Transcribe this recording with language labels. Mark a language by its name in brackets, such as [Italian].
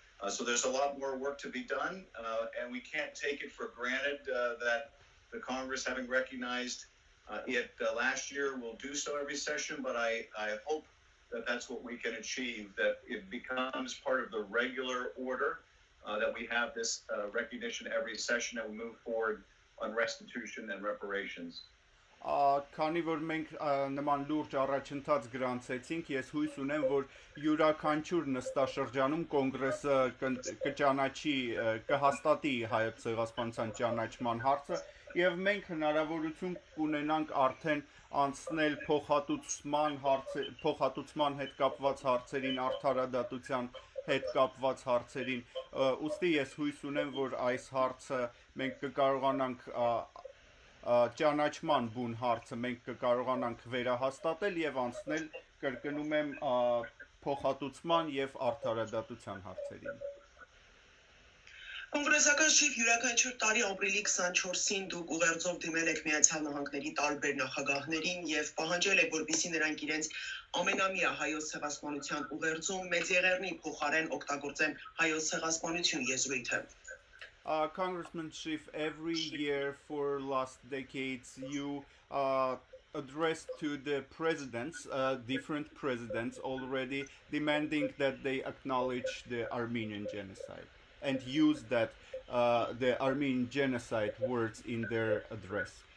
[English] So there's a lot more work to be done, and we can't take it for granted that the Congress, having recognized it last year, will do so every session, but I hope that that's what we can achieve, that it becomes part of the regular order, that we have this recognition every session and we move forward on restitution and reparations. [Armenian] Քանի որ մենք նման լուրջ առաջընթաց գրանցեցինք, ես հույս ունեմ, որ յուրաքանչյուր նստաշրջանում կոնգրեսը կճանաչի, կհաստատի հայոց ցեղասպանության ճանաչման հարցը, եւ մենք հնարավորություն կունենանք արդեն անցնել փոխհատուցման հետ կապված հարցերին, արդարադատության հետ կապված հարցերին, ուստի ես հույս ունեմ, որ այս հարցը մենք կկարողանանք ճանաչման բուն հարցը մենք կկարողանանք վերահաստատել եւ անցնել կրկնում եմ փոխհատուցման եւ արդարադատության հարցերին։ Կոնգրեսական շիֆ յուրաքանչյուր տարի ապրիլի 24-ին դուք ուղերձով դիմել եք Միացյալ Նահանգների տարբեր նախագահներին եւ պահանջել եք, որպեսզի նրանք իրենց ամենամյա հայոց ցեղասպանության ուղերձում մեծ եղեռնի փոխարեն օգտագործեն հայոց ցեղասպանություն եզրույթը։ [English] Congressman Schiff, every year for last decades, you addressed to the presidents, different presidents already, demanding that they acknowledge the Armenian genocide and use that the Armenian genocide words in their address.